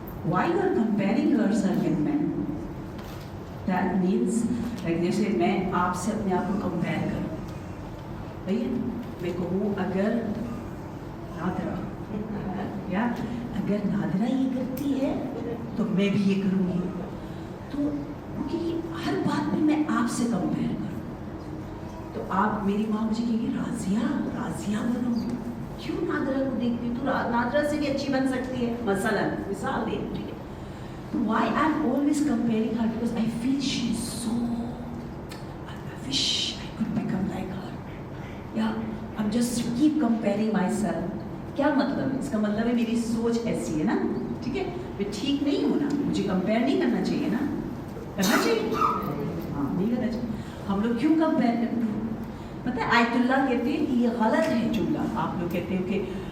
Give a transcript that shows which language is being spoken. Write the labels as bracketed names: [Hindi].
[English] Why you are comparing yourself with men? That means like [Urdu] جیسے میں آپ سے اپنے آپ کو کمپیئر کروں. بھیا میں کہوں اگر نادرا یا اگر نادرا یہ کرتی ہے تو میں بھی یہ کروں گی. تو کیونکہ ہر بات میں میں آپ سے کمپیئر کروں، تو آپ میری ماں مجھے کہیں گی راضیہ بنو. کیوں نادرا کو دیکھتی تو نادرا سے بھی اچھی بن سکتی ہے، مثال دے. ٹھیک ہے، [English] why I'm always comparing her because I feel she's so, I wish I could become like her. Yeah, I'm just keep comparing myself. [Urdu] کیا مطلب ہے اس کا؟ مطلب ہے میری سوچ ایسی ہے نا. ٹھیک ہے، میں ٹھیک نہیں ہوں نا، مجھے کمپیئر نہیں کرنا چاہیے نا. کرنا چاہیے؟ ہاں نہیں کرنا چاہیے. ہم لوگ کیوں کمپیئر کرتے ہیں؟ پتہ ہے آیت اللہ کہتے ہیں کہ یہ غلط ہے جملہ. آپ لوگ کہتے ہو کہ